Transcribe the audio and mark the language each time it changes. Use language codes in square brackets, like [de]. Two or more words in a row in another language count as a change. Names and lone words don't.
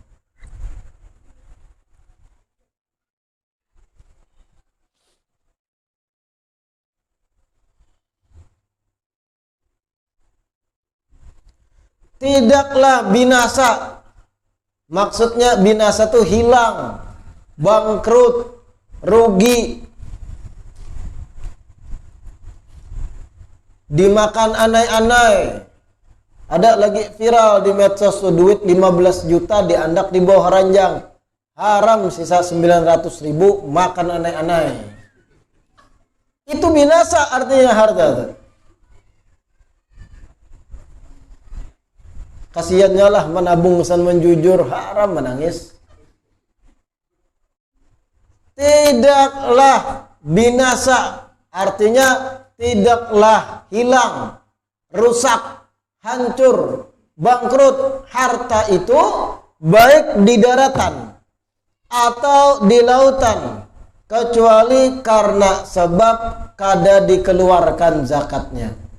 [id] Tidaklah binasa. Maksudnya binasa itu hilang, bangkrut, rugi. dimakan anai-anai. Ada lagi viral di medsos tuh, duit 15 juta diandak di bawah ranjang. Haram sisa 900.000 makan anai-anai. Itu binasa artinya harta tuh. Kasiannya lah menabung san menjujur, haram menangis. Tidaklah binasa artinya tidaklah hilang, rusak, hancur, bangkrut harta itu baik di daratan atau di lautan kecuali karena sebab kada dikeluarkan zakatnya.